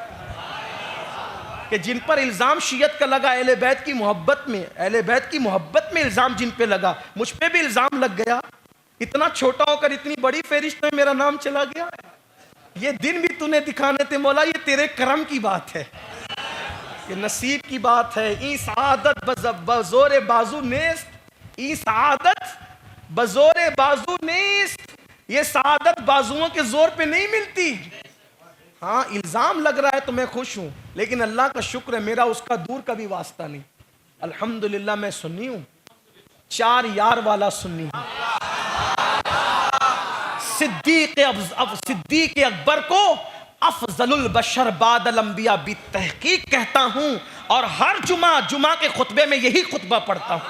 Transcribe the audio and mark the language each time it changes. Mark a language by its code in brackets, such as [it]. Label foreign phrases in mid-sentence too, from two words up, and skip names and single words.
[ur] کہ جن پر الزام شیعت کا لگا، اہل بیت کی محبت میں، اہل بیت کی محبت میں الزام جن پہ لگا، مجھ پہ بھی الزام لگ گیا. اتنا چھوٹا ہو کر اتنی بڑی فہرست میں میرا نام چلا گیا. یہ دن بھی تو نے دکھانے تھے مولا، یہ تیرے کرم کی بات ہے، یہ نصیب کی بات ہے. [fa] ای سعادت بزور بازو نیست، ای سعادت بزور بازو نیست، [ur] یہ سعادت بازوؤں کے زور پہ نہیں ملتی. ہاں، الزام لگ رہا ہے تو میں خوش ہوں، لیکن اللہ کا شکر ہے میرا اس کا دور کا بھی واسطہ نہیں. الحمدللہ میں سنی ہوں، 4 یار والا سنی ہوں. صدیق اکبر کو [ar] افضل البشر بعد الانبیاء بالتحقیق [ur] کہتا ہوں، اور ہر جمعہ کے خطبے میں یہی خطبہ پڑھتا ہوں.